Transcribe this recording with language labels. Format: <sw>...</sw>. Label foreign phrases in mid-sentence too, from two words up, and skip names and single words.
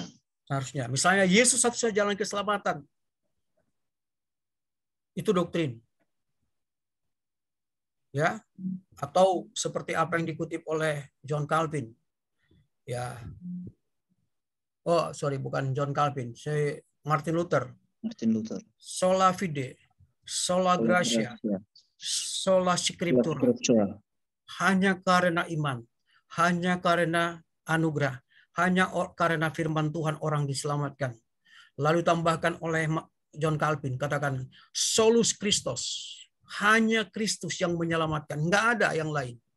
<id>Misalnya Yesus satu-satunya jalan keselamatan. Itu doktrin. Ya, atau seperti apa yang dikutip oleh John Calvin. Ya. Oh, sorry, bukan John Calvin, Martin Luther. Martin Luther.</id> <la>Sola fide, sola gratia, sola scriptura.</la> <id>Hanya karena iman, hanya karena anugerah, hanya karena firman Tuhan orang diselamatkan. Lalu tambahkan oleh John Calvin, katakan</id> <la>solus Christus,</la> <id>hanya Kristus yang menyelamatkan, nggak ada yang lain.</id>